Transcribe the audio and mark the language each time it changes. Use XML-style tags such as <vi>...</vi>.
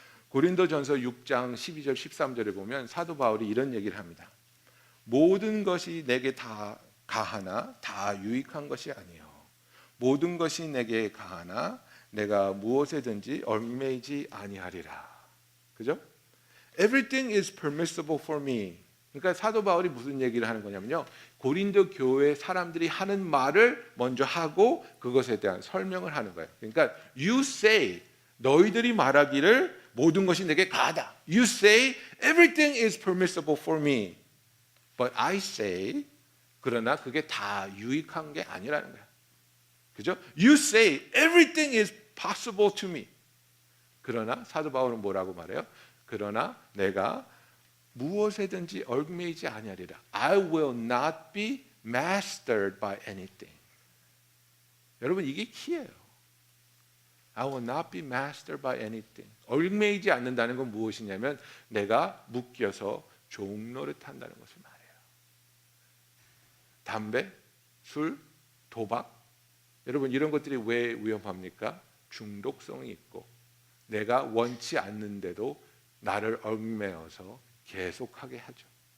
<ko>고린도전서 6장 12절 13절에 보면 사도 바울이 이런 얘기를 합니다. 모든 것이 내게 다 가하나 다 유익한 것이 아니요 모든 것이 내게 가하나 내가 무엇에든지 얽매이지 아니하리라. 그죠?</ko> <en>Everything is permissible for me.</en> <ko>그러니까 사도 바울이 무슨 얘기를 하는 거냐면요. 고린도 교회 사람들이 하는 말을 먼저 하고 그것에 대한 설명을 하는 거예요. 그러니까</ko> <en>you say,</en> <ko>너희들이 말하기를 모든 것이 내게 가하다.</ko> <en>You say everything is permissible for me. But I say,</en> <ko>그러나 그게 다 유익한 게 아니라는 거예요. 그죠?</ko> <en>You say everything is possible to me.</en> <ko>그러나 사도 바울은 뭐라고 말해요? 그러나 내가 무엇에든지 얽매이지 아니하리라.</ko> <en>I will not be mastered by anything.</en> <ko>여러분 이게 키예요.</ko> <en>I will not be mastered by anything.</en> <ko>얽매이지 않는다는 건 무엇이냐면 내가 묶여서 종노릇한다는 것을 말해요. 담배, 술, 도박. 여러분 이런 것들이 왜 위험합니까? 중독성이 있고 내가 원치 않는데도 나를 얽매어서 계속하게 하죠.</ko>